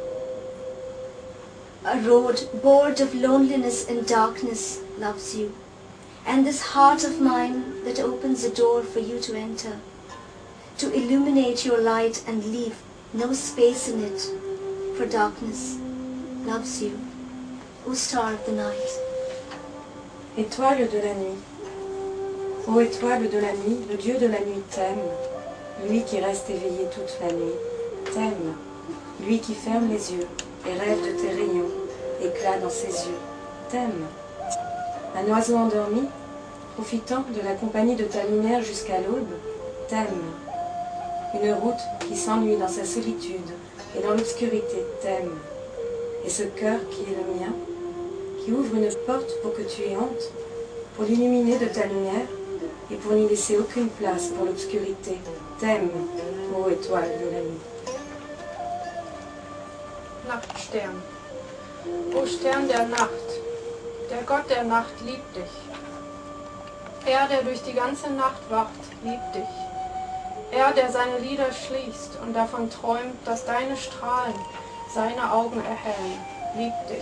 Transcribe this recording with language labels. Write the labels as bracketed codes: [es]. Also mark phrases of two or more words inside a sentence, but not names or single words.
[en] A road bored of loneliness and darkness loves you. And this heart of mine that opens a door for you to enter, to illuminate your light and leave no space in it for darkness, loves you, O star of the night. [fr] Étoile de la nuit. Ô étoile de la nuit, le Dieu de la nuit t'aime, lui qui reste éveillé toute la nuit, t'aime, lui qui ferme les yeux et rêve de tes rayons, éclat dans ses yeux, t'aime. Un oiseau endormi, profitant de la compagnie de ta lumière jusqu'à l'aube, t'aime. Une route qui s'ennuie dans sa solitude et dans l'obscurité t'aime. Et ce cœur qui est le mien, qui ouvre une porte pour que tu y entres, pour l'illuminer de ta lumière et pour n'y laisser aucune place pour l'obscurité, t'aime, ô étoile de la nuit. [de] Nachtstern. O Stern der Nacht, der Gott der Nacht liebt dich. Er, der durch die ganze Nacht wacht, liebt dich. Er, der seine Lider schließt und davon träumt, dass deine Strahlen seine Augen erhellen, liebt dich.